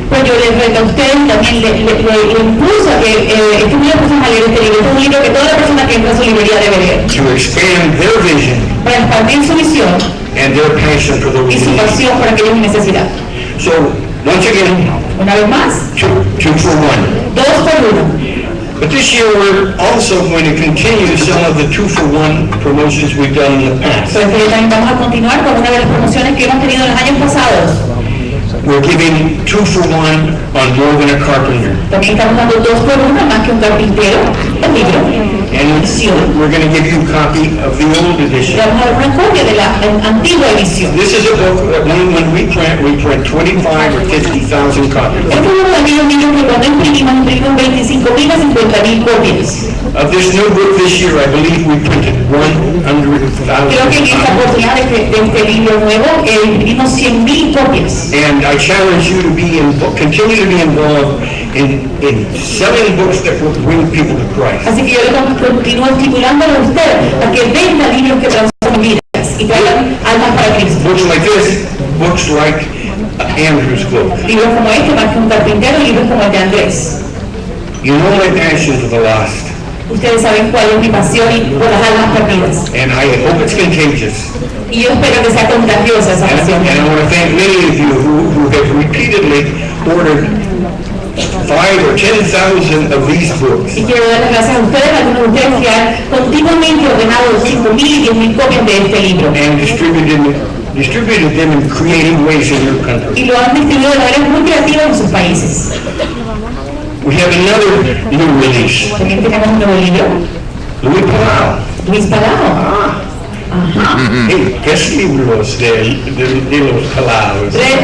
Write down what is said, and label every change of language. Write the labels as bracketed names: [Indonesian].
[Spanish] Pues yo les reto a ustedes, también le impulso a que estudien personas a leer este libro. Es un libro que toda la persona que entra a su librería debe leer, [English] To expand their vision [Spanish] para expandir su visión [English] and their passion for those [Spanish] y su [English] needs. [Spanish] pasión por aquellos en necesidad. [English] So, once again, [Spanish] Una vez más, [English] 2 for 1. [Spanish] 2 por 1. [English] But this year we're also going to continue some of the 2 for 1 promotions we've done in the past. [Spanish] Pues también vamos a continuar con una de las promociones que hemos tenido en los años pasados. [English] We're giving 2 for 1 on More Than a Carpenter. [Spanish] También estamos dando 2 por 1, más que un carpintero, el libro. [English] And we're going to give you a copy of the old [Spanish] Le [English] edition. [Spanish] vamos a dar una copia de la antigua edición. [English] This is a book that when we print 25 or 50,000 copies. [Spanish] Este es uno de aquellos libros que cuando imprimimos 25.000 a 50.000 copias. [English] Of this new book this year, I believe we printed [Spanish] Creo que en esta [English] copies. [Spanish] oportunidad de este libro nuevo imprimimos 100.000 copias. [English] And I challenge you to continue to be involved in selling books that will bring people to Christ. [Spanish] Así que yo le continúo estimulándolo a usted a que venda libros que transformen vidas y traigan almas para Cristo. [English] Books like this, books like Andrew's book. [Spanish] Libros como este, más que un carpintero, libros como el de Andrés. [English] You know my passion for the lost, [Spanish] Ustedes saben cuál es mi pasión por las almas perdidas. [English] and I hope it's contagious. [Spanish] Y yo espero que sea contagiosa esa pasión. [English] And I want to thank many of you who have repeatedly ordered 5,000 or 10,000 of these books. [Spanish] Y quiero dar las gracias a ustedes, a algunos de ustedes que han continuamente ordenado 5.000 y 10.000 copias de este libro. [English] And distributed them in creative ways in your country. [Spanish] Y lo han distribuido de manera muy creativa en sus países. [English] We have another new release, [Spanish] También tenemos un nuevo libro, [English] Luis Palau. [Spanish] Luis Pagado. Hey, ¿qué es libros de los Palaos?